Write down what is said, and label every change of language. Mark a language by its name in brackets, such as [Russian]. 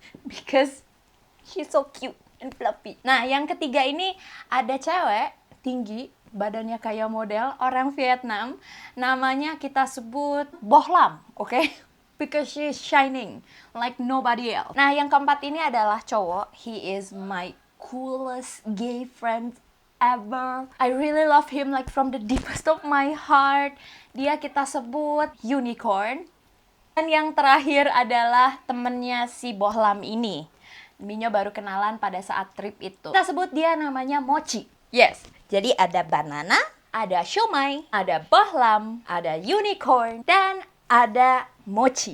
[English] Because she's so cute and fluffy. [Indonesian] Nah yang ketiga ini ada cewek tinggi, badannya kayak model, orang Vietnam, namanya kita sebut Bohlam, oke? [English] Because she is shining like nobody else. [Indonesian] Nah yang keempat ini adalah cowok, [English] he is my coolest gay friend ever. I really love him like from the deepest of my heart. [Indonesian] Dia kita sebut Unicorn. Dan yang terakhir adalah temennya si Bohlam ini. Minyo baru kenalan pada saat trip itu. Kita sebut dia namanya Mochi. Yes. Jadi ada Banana, ada Siomay, ada Bohlam, ada Unicorn, dan ada Mochi.